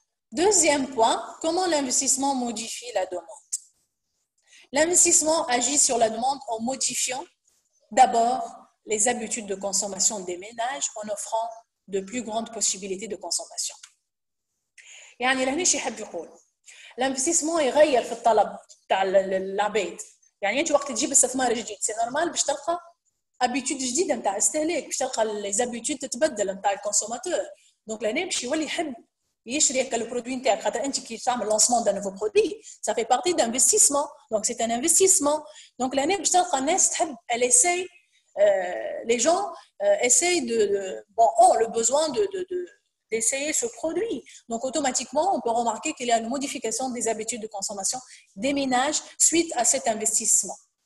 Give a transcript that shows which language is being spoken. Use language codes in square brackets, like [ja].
[fr] Deuxième point, comment l'investissement modifie la demande? L'investissement agit sur la demande en modifiant d'abord les habitudes de consommation des ménages en offrant de plus grandes possibilités de consommation. [ar] يعني لهنا شي يحب يقول الانفستيسمون يغير في الطلب تاع العباد. يعني انت وقت تجيب استثمار جديد سي نورمال باش تلقى ابيتود جديده نتاع استهلاك، باش تلقى لي زابيتود تتبدل نتاع الكونسوماتور. دونك لهنا باش يولي يحب يشري هكا البرودوي نتاعك، خاطر انت كي تعمل لونسمون دان نوفو برودوي [fr] ça fait partie d'investissement. Donc c'est un investissement. Donc [ar] لهنا باش تلقى الناس تحب [fr] elle essaye les gens essayent ont le besoin d'essayer ce produit. Donc, automatiquement, on peut remarquer qu'il y a une modification des habitudes de consommation des ménages suite à cet investissement.